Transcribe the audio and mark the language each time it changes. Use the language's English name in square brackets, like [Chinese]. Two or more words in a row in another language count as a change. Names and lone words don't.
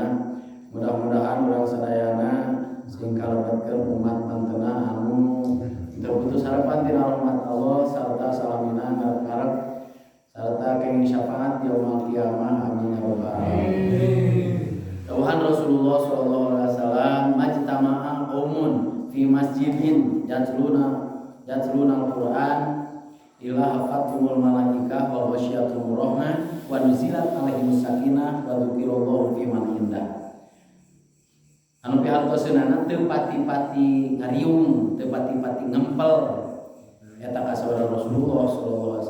[Sundanese] Mudah-mudahan urang sadayana sing kalebetkeun umat mantena anu teu putus harapan tina rahmat Allah sarta salamina ngarep-ngarep sarta kenging syafaat [Arabic] يوم القيامة. آمين يا رب العالمين. Dawuhan Rasulullah صلى الله عليه وسلم، ما اجتمع قوم في مسجد يتلون القرآن إلا حفتهم الملائكة وغشيتهم الرحمة ونزلت عليهم السكينة وذكر الله فيمن عنده. [Sundanese] Anu pihartoseunana teu pati-pati ngariung, teu pati-pati ngempel eta kasabaran Rasulullah [Arabic] صلى الله عليه